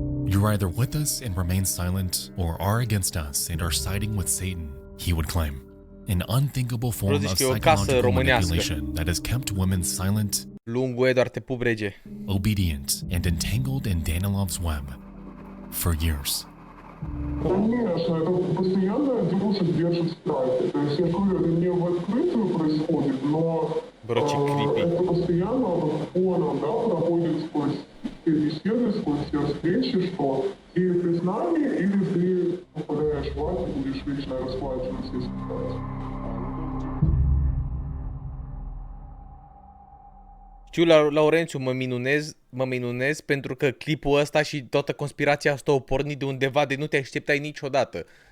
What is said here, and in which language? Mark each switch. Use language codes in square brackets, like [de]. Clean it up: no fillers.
[en] You're either with us and remain silent, or are against us and are siding with Satan, he would claim. An unthinkable form of psychological manipulation that has kept women silent, [ro] Lungu e doar te pup rege. [en] obedient, and entangled in Danilov's web for years. [ru] Конечно, это постоянно девушек держит в страхе. То есть, я говорю, это не в открытую происходит, но это постоянно фоном, да, проходит сквозь все беседы, сквозь все встречи, что или ты с нами, или ты попадаешь в ад и будешь вечно расплачиваться и страдать. [ro] Știu, Laurențiu, mă minunez pentru că clipul ăsta și toată conspirația asta o porni de undeva de nu te așteptai niciodată.